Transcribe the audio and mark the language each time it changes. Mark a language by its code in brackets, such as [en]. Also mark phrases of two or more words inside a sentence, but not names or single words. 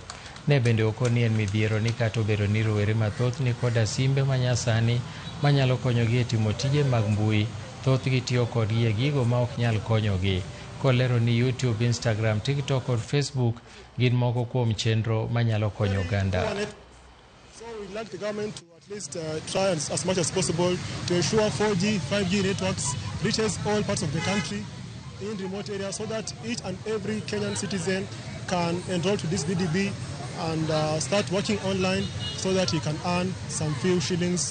[luo] Ne bende okoni en midhiero ni kata obedo ni rowere mathoth ni koda simbe manyasani manyalo konyogi e timo tije mag mbui, thothgi tiyo kodgi e gigo ma ok nyal konyogi. Kolero ni YouTube, Instagram, TikTok kod Facebook gin moko kuom chenro manyalo konyo oganda. [en] So we'd like the government to at least try as much as possible to ensure 4G, 5G networks reaches all parts of the country in remote areas so that each and every Kenyan citizen can enroll to this DDB and start working online so that he can earn some few shillings.